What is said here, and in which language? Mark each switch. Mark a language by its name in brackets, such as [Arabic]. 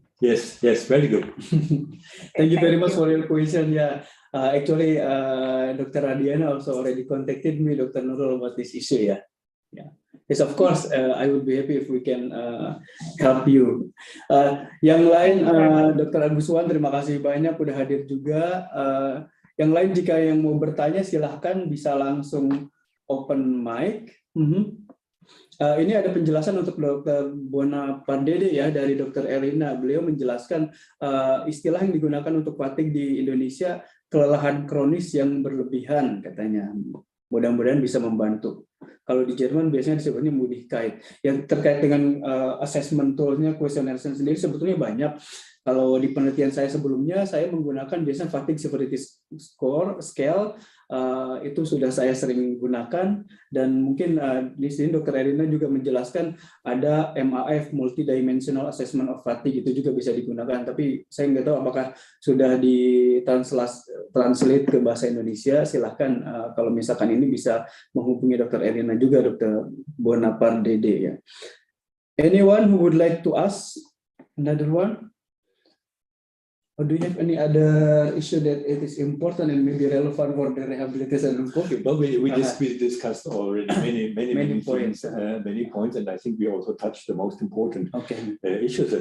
[English] Yes, very good. Thank you very much for your question. Yeah, actually, Dr. Radiana also already contacted me, Dr. Nurul, about this issue. Yeah. Yes, of course, I would be happy if we can help you. [Indonesian] Yang lain, Dr. Aguswan, terima kasih banyak udah hadir juga. Yang lain, jika yang mau bertanya, silahkan bisa langsung open mic. Ini ada penjelasan untuk Dr. Bonapardede ya dari Dr. Elina. Beliau menjelaskan istilah yang digunakan untuk fatigue di Indonesia, kelelahan kronis yang berlebihan katanya. Mudah-mudahan bisa membantu. Kalau di Jerman biasanya disebutnya Müdigkeit. Yang terkait dengan assessment tool-nya, questionnaire sendiri sebetulnya banyak. Kalau di penelitian saya sebelumnya, saya menggunakan biasanya fatigue severity scale. Itu sudah saya sering gunakan, dan mungkin di sini Dr. Erina juga menjelaskan ada MAF, multidimensional assessment of fatigue, itu juga bisa digunakan, tapi saya nggak tahu apakah sudah ditranslate ke bahasa Indonesia. Silahkan kalau misalkan ini bisa menghubungi Dr. Erina juga, Dr. Bonapardede ya. [English] Anyone who would like to ask another one? Or do you have any other issue that it is important and maybe relevant for the rehabilitation of COVID? Well, we discussed already many points, and I think we also touched the most important issues.